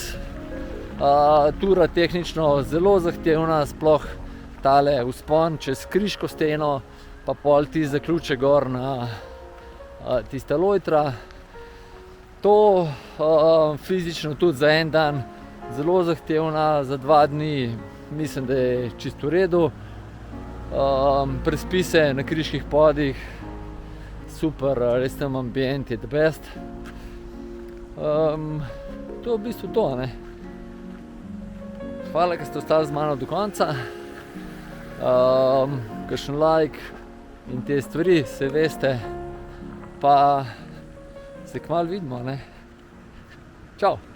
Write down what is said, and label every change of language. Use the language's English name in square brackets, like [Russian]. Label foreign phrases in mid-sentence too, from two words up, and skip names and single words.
[Slovenian] Tura tehnično zelo zahtevna, sploh tale vzpon čez Kriško steno, pa pol tisti zaključek gor na tista lojtra. To fizično tudi za en dan zelo zahtevna, za 2 dni mislim, da je čisto v redu. Prespi se na Kriških podih, super, res tam ambient je [English] the best. [Slovenian] To je v bistvu to, ne. Hvala, ker ste ostali z mano do konca. Kakšen like in te stvari, saj veste. Pa se kmalu vidimo, ne. Čau!